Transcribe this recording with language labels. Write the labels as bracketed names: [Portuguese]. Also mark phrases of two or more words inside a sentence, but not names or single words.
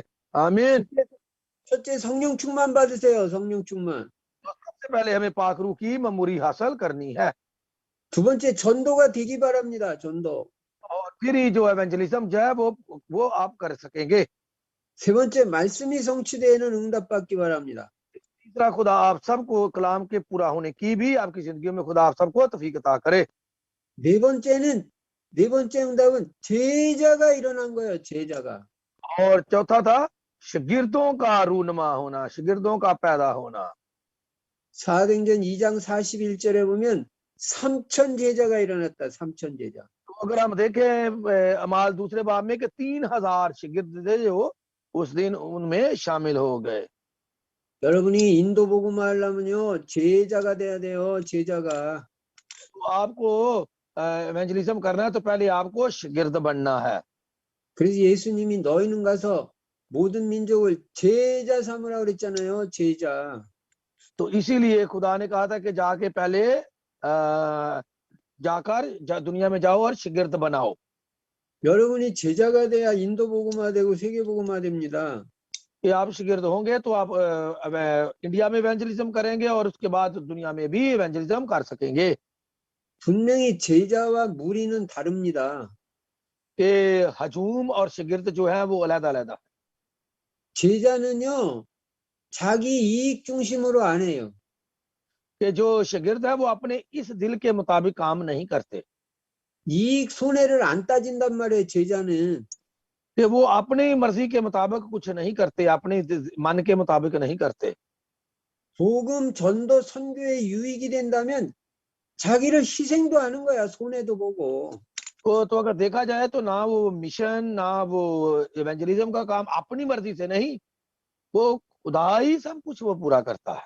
[Hindi] आमीन। [Korean] 첫째 성령 충만 받으세요. 성령 충만. [Hindi] सबसे पहले हमें पाक रूह की ममूरी हासिल करनी है। [Korean] 두 번째 전도가 되기 바랍니다. 전도. [Hindi] और फिर ही जो एवेंजलिज्म जो है वो आप कर सकेंगे। [Korean] 세 번째 말씀이 성취되는 응답 받기 바랍니다. [Hindi] तीसरा, खुदा आप सबको कलाम के पूरा होने की भी आपकी जिंदगी में खुदा आप सबको तौफीक अता करे। [Korean] 네 번째 응답은 제자가 일어난 거예요. 제자가. [Hindi] और चौथा था शागिर्दों का रूनमा होना, शागिर्दों का पैदा होना। [Korean] 사도행전 2장 41절에 보면 3,000 제자가 일어났다. 3,000 제자. [Hindi] तो अगर हम देखें अमाल दूसरे बाब में कि 3,000 शागिर्द थे जो उस दिन उनमें शामिल हो गए। [Korean] 여러분이 인도 복음 하려면요 제자가 돼야 돼요. 제자가. [Hindi] तो आपको एवेंजलिज्म करना है तो पहले आपको शागिर्द बनना है। [Korean] 그래서 예수님이 너희는 가서 모든 민족을 제자 삼으라 그랬잖아요. 제자. [Hindi] तो इसीलिए खुदा ने कहा था कि जाके पहले दुनिया में जाओ और शागिर्द बनाओ। [Korean] 여러분이 제자가 돼야 인도 복음화 되고 세계 복음화 됩니다. [Hindi] कि आप शागिर्द होंगे तो आप इंडिया में इवेंजलिज्म करेंगे और उसके बाद दुनिया में भी इवेंजलिज्म कर सकेंगे। [Korean] 분명히 제자와 무리는 다릅니다. [Hindi] कि हजूम और शागिर्द जो है वो अलग-अलग है। [Korean] 제자는요 자기 이익 중심으로 안 해요. [Hindi] कि जो शागिर्द है वो अपने इस दिल के मुताबिक काम नहीं करते। [Korean] 이익 손해를 안 따진단 말이에요. 제자는. [Hindi] कि वो अपनी मर्जी के मुताबिक कुछ नहीं करते, अपने मन के मुताबिक नहीं करते। [Korean] 복음 전도 선교에 유익이 된다면 자기를 희생도 하는 거야. 손해도 보고. [Hindi] तो अगर देखा जाए तो ना वो मिशन ना वो इवेंजलिज्म का काम अपनी मर्जी से नहीं, वो खुदा ही सब कुछ वो पूरा करता है।